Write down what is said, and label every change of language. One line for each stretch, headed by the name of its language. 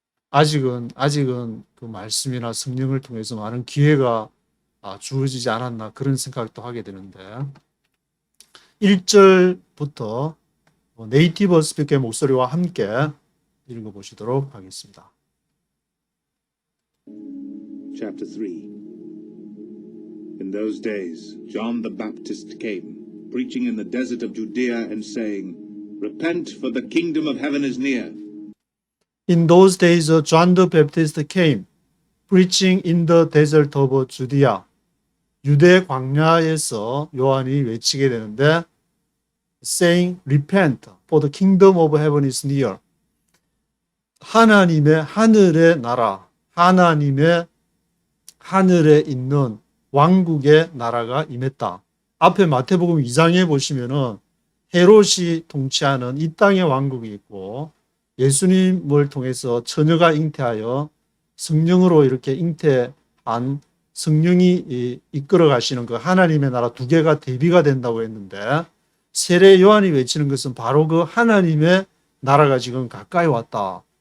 Korean: 아직은 그 말씀이나 성령을 통해서 많은 기회가 주어지지 않았나 그런 생각도 하게 되는데 1절부터 네이티브 스피커의 목소리와 함께 읽어보시도록 하겠습니다.
English: Chapter 3. In those days, John the Baptist came, preaching in the desert of Judea and saying, Repent, for the kingdom of heaven is near. In those days, John the Baptist came, preaching in the desert of Judea.
Korean: 유대 광야에서 요한이 외치게 되는데,
English: saying, Repent, for the kingdom of heaven is near.
Korean: 하나님의 하늘의 나라, 하나님의 하늘에 있는 왕국의 나라가 임했다. 앞에 마태복음 2장에 보시면은 헤롯이 통치하는 이 땅의 왕국이 있고 예수님을 통해서 처녀가 잉태하여 성령으로 이렇게 잉태한 성령이 이끌어 가시는 그 하나님의 나라 두 개가 대비가 된다고 했는데 세례 요한이 외치는 것은 바로 그 하나님의 나라가 지금 가까이 왔다.